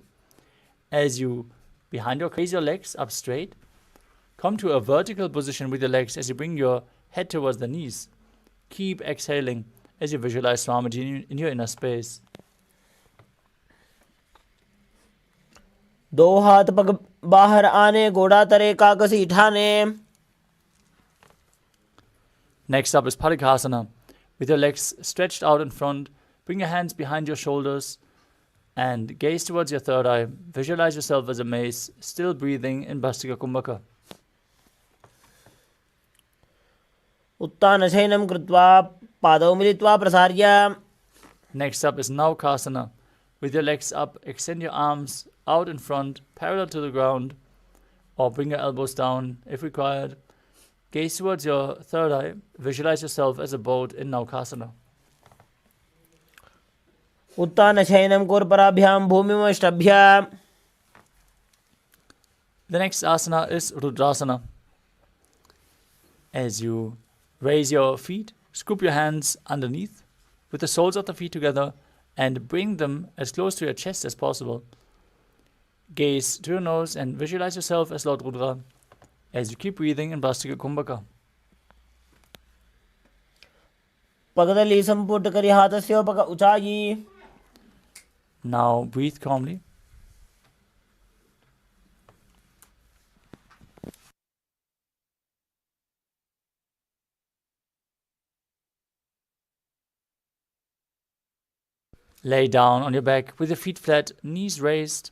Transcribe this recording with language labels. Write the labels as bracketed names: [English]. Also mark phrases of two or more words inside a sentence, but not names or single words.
[English] As you, behind your, raise your legs up straight. Come to a vertical position with your legs as you bring your head towards the knees. Keep exhaling as you visualize Swamiji in your inner space. [Hindi] दो हाथ पग बाहर आने, घोड़ा तरे कागसी ठाने. [English] Next up is Parikasana. With your legs stretched out in front, bring your hands behind your shoulders and gaze towards your third eye. Visualize yourself as a mace, still breathing in Bhastika Kumbhaka. [Sanskrit] उत्तानशयनं कृत्वा पादौ मिलित्वा प्रसार्य. [English] Next up is Naukasana. With your legs up, extend your arms out in front, parallel to the ground, or bring your elbows down if required. Gaze towards your third eye. Visualize yourself as a boat in Naukasana. [Sanskrit] उत्तानशयनं कोर्पराभ्यां भूमिमष्टभ्य. [English] The next asana is Rudrasana. As you raise your feet, scoop your hands underneath with the soles of the feet together and bring them as close to your chest as possible. Gaze to your nose and visualize yourself as Lord Rudra as you keep breathing in Bhastika Kumbhaka. [Hindi] पगदली संपुट करी हाथस्य पग ऊंचाई. [English] Now breathe calmly. Lay down on your back with your feet flat, knees raised.